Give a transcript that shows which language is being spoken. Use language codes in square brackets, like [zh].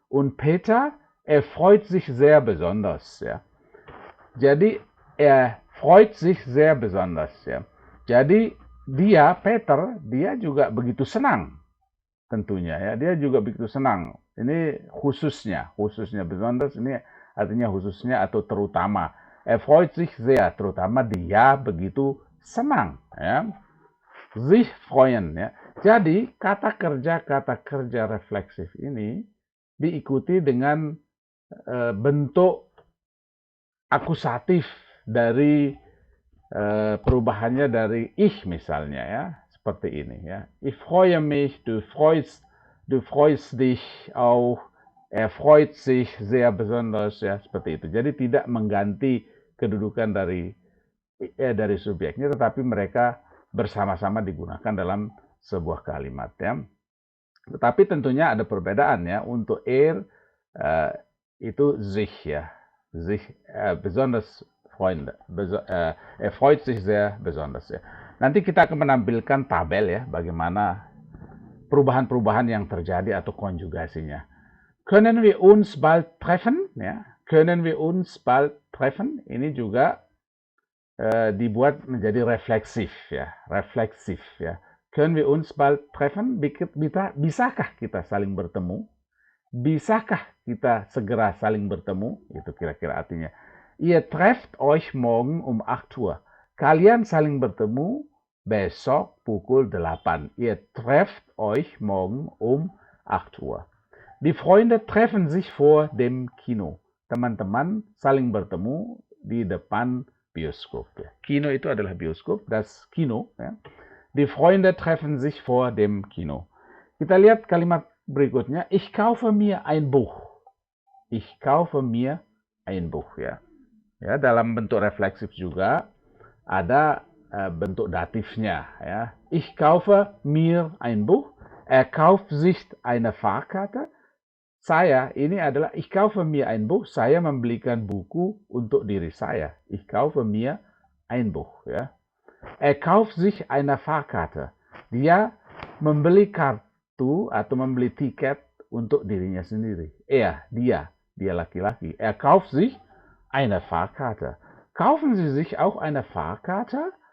[de] Und Peter, freut sich sehr besonders. Ja. [id] Jadi [de] freut sich sehr besonders. [id] Ya. Jadi Peter, dia juga begitu senang. Tentunya ya, dia juga begitu senang. Ini khususnya, besonders ini artinya khususnya atau terutama. [de] Er freut sich sehr, [id] terutama dia begitu senang, ya. Sich freuen, ya. Jadi kata kerja refleksif ini diikuti dengan bentuk akusatif dari perubahannya dari ich misalnya, ya, seperti ini, ya. [de] Ich freue mich, du freust dich auch, er freut sich sehr besonders, [id] ya, seperti itu. Jadi tidak mengganti kedudukan dari subjeknya, tetapi mereka bersama-sama digunakan dalam sebuah kalimat, ya. Tetapi tentunya ada perbedaan, ya. Untuk itu [de] sich, ya, sich besonders Freunde, er freut sich sehr besonders, ya. [id] Nanti kita akan menampilkan tabel, ya, bagaimana perubahan-perubahan yang terjadi atau konjugasinya. [de] Können wir uns bald treffen? [id] Ya, [de] können wir uns bald treffen? [id] Ini juga dibuat menjadi refleksif, ya, refleksif, ya. [de] Können wir uns bald treffen? [id] Bisakah kita saling bertemu? Bisakah kita segera saling bertemu? Itu kira-kira artinya. [de] Ihr trefft euch morgen um 8 Uhr. [id] Kalian saling bertemu besok pukul 8. [de] Ihr trefft euch morgen um 8 Uhr. Die Freunde treffen sich vor dem Kino. [id] Teman-teman saling bertemu di depan bioskop. Ya. Kino itu adalah bioskop, das Kino. Ya. [de] Die Freunde treffen sich vor dem Kino. [id] Kita lihat kalimat berikutnya. [de] Ich kaufe mir ein Buch. Ich kaufe mir ein Buch. [id] Ya. Ya, dalam bentuk refleksif juga ada bentuk datifnya, ya. [de] Ich kaufe mir ein Buch, er kauft sich eine Fahrkarte. [id] Saya ini adalah [de] ich kaufe mir ein Buch, [id] saya membelikan buku untuk diri saya. [de] Ich kaufe mir ein Buch, [id] ya. [de] Er kauft sich eine Fahrkarte. [id] Dia membeli kartu atau membeli tiket untuk dirinya sendiri. Dia laki-laki. [de] Er kauft sich eine Fahrkarte. Kaufen Sie sich auch eine Fahrkarte?